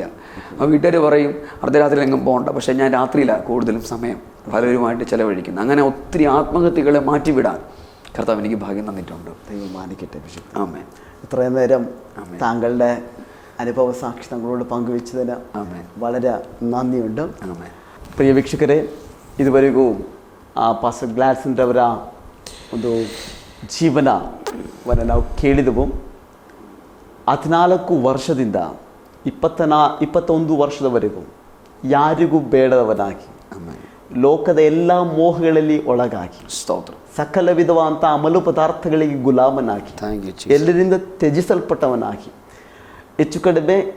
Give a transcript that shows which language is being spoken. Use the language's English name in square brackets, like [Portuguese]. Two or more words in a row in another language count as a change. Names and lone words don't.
[Malayalam] അപ്പോൾ വീട്ടുകാർ പറയും അർദ്ധരാത്രിയിൽ എങ്ങും പോകണ്ട, പക്ഷേ ഞാൻ രാത്രിയിലാണ് കൂടുതലും സമയം പലരുമായിട്ട് ചിലവഴിക്കുന്നത്. അങ്ങനെ ഒത്തിരി ആത്മഹത്യകളെ മാറ്റിവിടാൻ കർത്താവ് എനിക്ക് ഭാഗ്യം തന്നിട്ടുണ്ട്. ദൈവം മാനിക്കട്ടെ. ആമേൻ. ഇത്രയും നേരം താങ്കളുടെ അനുഭവ സാക്ഷി തങ്ങളോട് പങ്കുവെച്ചതിന് വളരെ നന്ദിയുണ്ട്. [Kannada] ಪ್ರಿಯ ವೀಕ್ಷಕರೇ, ಇದುವರೆಗೂ ಪಾಸ್ಟರ್ ಗ್ಲಾಡ್ಸನ್ ಅವರ ಒಂದು ಜೀವನವನ್ನು ನಾವು ಕೇಳಿದೆವು. 14 ವರ್ಷದಿಂದ 21 ವರ್ಷದವರೆಗೂ ಯಾರಿಗೂ ಬೇಡದವನಾಗಿ, ಲೋಕದ ಎಲ್ಲ ಮೋಹಗಳಲ್ಲಿ ಒಳಗಾಗಿ, ಸಕಲ ವಿಧವಾದಂಥ ಅಮಲು ಪದಾರ್ಥಗಳಿಗೆ ಗುಲಾಮನಾಗಿ, ಎಲ್ಲರಿಂದ ತ್ಯಜಿಸಲ್ಪಟ್ಟವನಾಗಿ, ಹೆಚ್ಚು ಕಡಿಮೆ